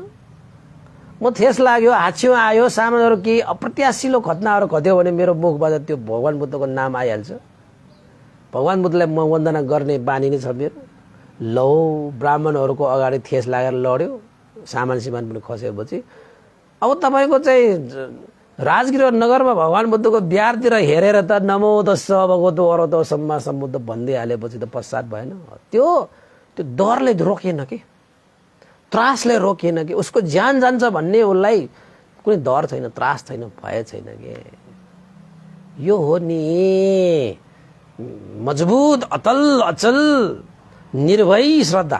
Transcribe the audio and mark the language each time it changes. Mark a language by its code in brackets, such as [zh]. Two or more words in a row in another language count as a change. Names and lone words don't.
[ne] म ठेस लाग्यो, हाच्छियो आयो, सामानहरू केही अप्रत्याशिलो घटनाहरू घट्यो भने मेरो मुखबाट त्यो भगवान बुद्धको नाम आइहाल्छ। भगवान बुद्धलाई म वन्दना गर्ने बानी नै छ मेरो। लौ ब्राह्मणहरूको अगाडि ठेस लागेर लड्यो, सामान सिमान पनि खसेपछि अब तपाईँको चाहिँ राजगृह नगरमा भगवान बुद्धको बिहारतिर हेरेर त [pi] नमो तस्स भगवतो अरहतो सम्मा सम्बुद्ध [ne] भन्दै हालेपछि त पश्चात भएन। त्यो डरले रोकिएन कि, त्रासले रोकिएन कि, उसको ज्यान जान्छ भन्ने उसलाई कुनै डर छैन, त्रास छैन, भय छैन कि। यो हो नि मजबुत अतल अचल निर्भय श्रद्धा।